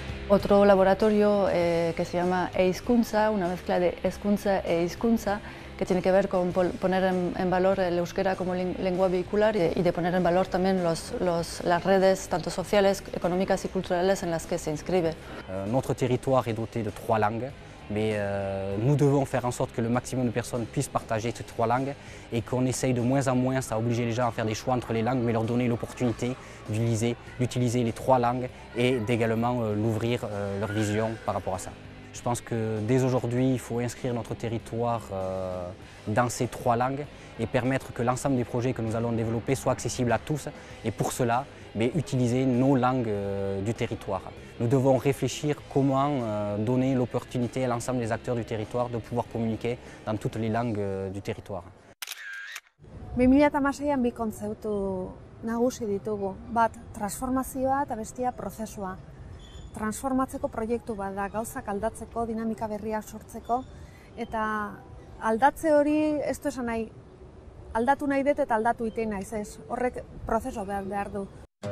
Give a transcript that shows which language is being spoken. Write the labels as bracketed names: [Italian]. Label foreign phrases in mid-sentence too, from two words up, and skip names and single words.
[Spanish] Otro laboratorio que se llama e-hizkuntza, una mezcla de hezkuntza e hizkuntza, que tiene que ver con poner en valor el euskera como lengua vehicular y de poner en valor también las redes, tanto sociales, económicas y culturales en las que se inscribe. [French] Notre territoire est doté de 3 langues, mais nous devons faire en sorte que le maximum de personnes puissent partager ces 3 langues et qu'on essaye de moins en moins à obliger les gens à faire des choix entre les langues, mais leur donner l'opportunité d'utiliser les 3 langues et d'également l'ouvrir leur vision par rapport à ça. Je pense que dès aujourd'hui, il faut inscrire notre territoire dans ces 3 langues et permettre que l'ensemble des projets que nous allons développer soient accessibles à tous. Et pour cela, utiliser nos langues du territoire. Nous devons réfléchir comment donner l'opportunité à l'ensemble des acteurs du territoire de pouvoir communiquer dans toutes les langues du territoire. [Basque] 2016an bi kontzeptu nagusi ditugu. Bat, transformazioa eta bestia prozesua. Transformatzeko proiektu bat da, gauzak aldatzeko, dinamika berriak sortzeko, eta aldatze hori, ez du esan nahi, aldatu nahi dut eta aldatu iten naiz ez, horrek prozeso behar du.